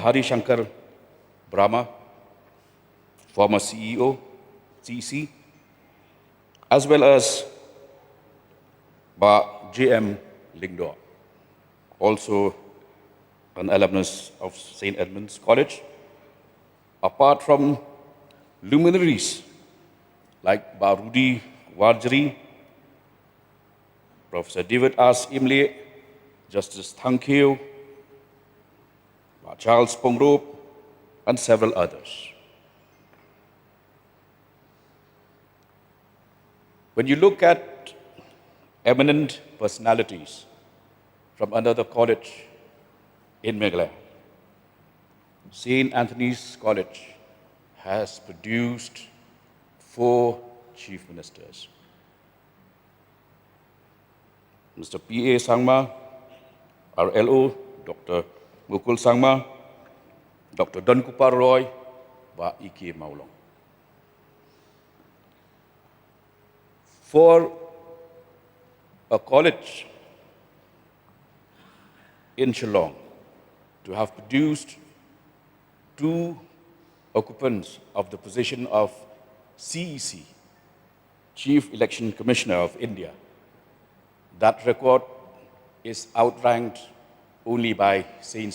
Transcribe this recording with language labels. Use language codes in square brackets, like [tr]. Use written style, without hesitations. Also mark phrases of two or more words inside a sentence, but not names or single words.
[en] Hari Shankar Brahma, former CEO, CEC, as well as J.M. Lingdo, also an alumnus of St. Edmund's College, apart from luminaries like Rudy Warjri, Professor David R. Imlay, Justice Thang Kiew, Charles Pongrop, and several others. When you look at eminent personalities from another college in Meghalaya, St. Anthony's College has produced 4 chief ministers. Mr. P.A. Sangma, RLO, Dr. Mukul Sangma, Dr. Don Kupar Roy, và E.K. Maulong. For a college in Shillong to have produced 2 occupants of the position of CEC, Chief Election Commissioner of India, that record is outranked only by St.